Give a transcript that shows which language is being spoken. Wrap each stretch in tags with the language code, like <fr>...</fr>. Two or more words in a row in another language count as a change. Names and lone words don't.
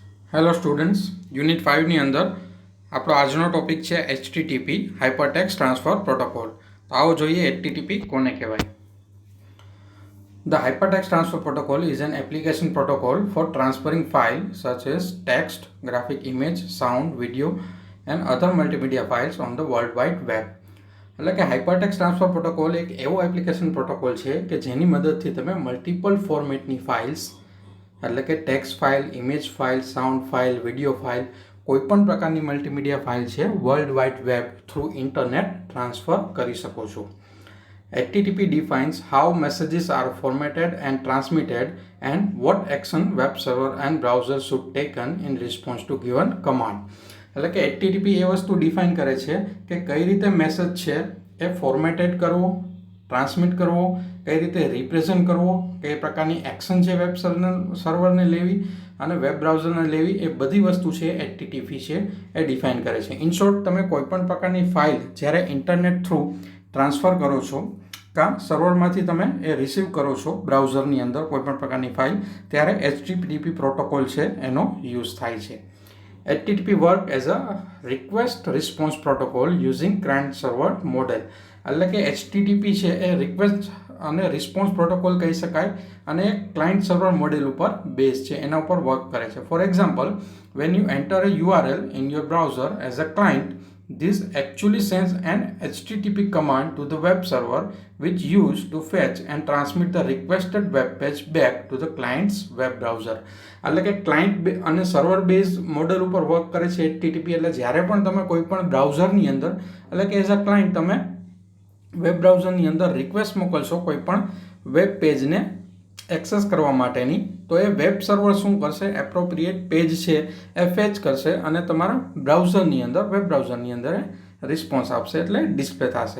<gu>હેલો સ્ટુડન્ટ્સ, યુનિટ 5ની અંદર આપણો આજનો ટોપિક છે HTTP</gu> <en>Hypertext Transfer Protocol.</en> <gu>તો આવો જોઈએ HTTP કોને કહેવાય.</gu> <en>The Hypertext Transfer Protocol is an application protocol for transferring files such as text, graphic image, sound, video and other multimedia files on the World Wide Web.</en> <gu>એટલે કે</gu> <en>Hypertext Transfer Protocol</en> <gu>એક એવો</gu> <en>application protocol</en> <gu>છે કે જેની મદદથી તમે</gu> <en>multiple format files</en> <gu>એટલે કે</gu> <en>text file, image file, sound file, video file,</en> <gu>કોઈપણ પ્રકારની</gu> <en>multimedia file</en> <gu>છે</gu> <en>World Wide Web through internet transfer</en> <gu>કરી શકો છો.</gu> <en>HTTP defines how messages are formatted and transmitted and what action web server and browser should taken in response to given command.</en> <gu>એટલે કે HTTP એ વસ્તુ ડિફાઇન કરે છે કે કઈ રીતે મેસેજ છે એ ફોર્મેટેડ કરવો, ટ્રાન્સમિટ કરવો, કઈ રીતે રિપ્રેઝન્ટ કરવો, કઈ પ્રકારની એક્શન છે</gu> <en>web server</en> <gu>લેવી અને</gu> <en>web browser</en> <gu>લેવી, એ બધી વસ્તુ છે HTTP છે એ ડિફાઇન કરે છે.</gu> <en>in short,</en> <gu>તમે કોઈપણ પ્રકારની ફાઇલ જ્યારે</gu> <en>internet through transfer</en> <gu>કરો છો કાં સર્વરમાંથી તમે એ રિસીવ કરો છો બ્રાઉઝરની અંદર કોઈપણ પ્રકારની ફાઇલ, ત્યારે HTTP પ્રોટોકોલ છે એનો યુઝ થાય છે.</gu> <en>HTTP work as a request response protocol using client server model.</en> <gu>એટલે કે HTTP છે એ રિક્વેસ્ટ અને</gu> <en>response protocol</en> <gu>કહી શકાય અને</gu> <en>client server model</en> <gu>ઉપર બેઝ છે, એના ઉપર વર્ક કરે છે.</gu> <en>for example, when you enter a URL in your browser as a client, this actually sends an HTTP command to the web server which used to fetch and transmit the requested web page back to the client's web browser.</en> <gu>એટલે કે ક્લાયન્ટ અને</gu> <en>server base model</en> <gu>ઉપર વર્ક કરે છે HTTP. એટલે જ્યારે પણ તમે કોઈ પણ બ્રાઉઝરની અંદર એટલે કે</gu> <en>as a client</en> <gu>તમે</gu> <en>web browser</en> <gu>અંદર રિક્વેસ્ટ મોકલશો કોઈ પણ</gu> <en>web page</en> <gu>એક્સેસ કરવા માટેની, તો એ વેબ સર્વર શું કરશે,</gu> <en>appropriate page</en> <gu>છે એ ફેચ કરશે અને તમારા બ્રાઉઝરની અંદર વેબ બ્રાઉઝરની અંદર રિસ્પોન્સ આપશે એટલે ડિસ્પ્લે થશે.</gu>